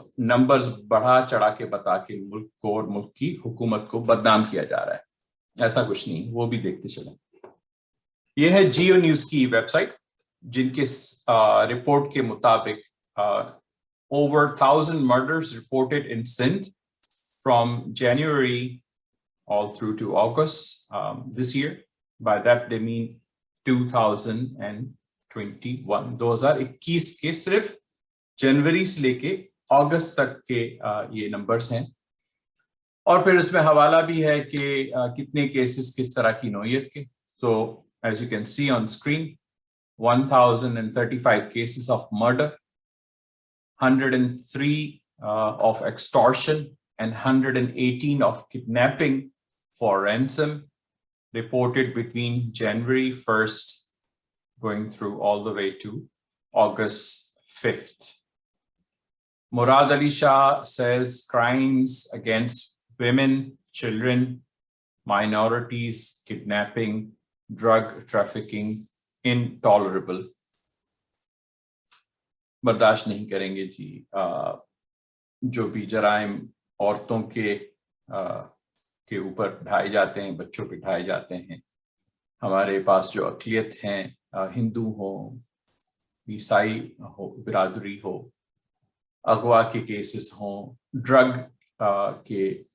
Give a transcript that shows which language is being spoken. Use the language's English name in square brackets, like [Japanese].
[Urdu] Numbers بڑھا چڑھا کے بتا کے ملک کو اور ملک کی حکومت کو بدنام کیا جا رہا ہے۔ ایسا کچھ نہیں، وہ بھی دیکھتے چلیں۔ یہ ہے جیو نیوز کی ویب سائٹ، جن کے رپورٹ کے مطابق [English] over 1,000 murders reported in Sindh from January all through to August this year. By that they mean 2021 [Urdu] 2021 کے صرف جنوری سے لے کے اگست تک کے یہ نمبرز ہیں، اور پھر اس میں حوالہ بھی ہے کہ کتنے کیسز کس طرح کی نوعیت کے۔ [English] So as you can see on screen, 1,035 cases of murder, 103 of extortion, and 118 of kidnapping for ransom reported between January 1st going through all the way to August 5th. Murad Ali Shah says crimes against women, children, minorities, kidnapping, drug trafficking, intolerable. [Urdu] برداشت نہیں کریں گے جی جو بھی جرائم عورتوں کے اوپر ڈھائے جاتے ہیں، بچوں پہ ڈھائے جاتے ہیں۔ ہمارے پاس جو اقلیت ہیں، ہندو ہو، عیسائی ہو، برادری ہو، اغوا کے کیسز ہوں، ڈرگ کے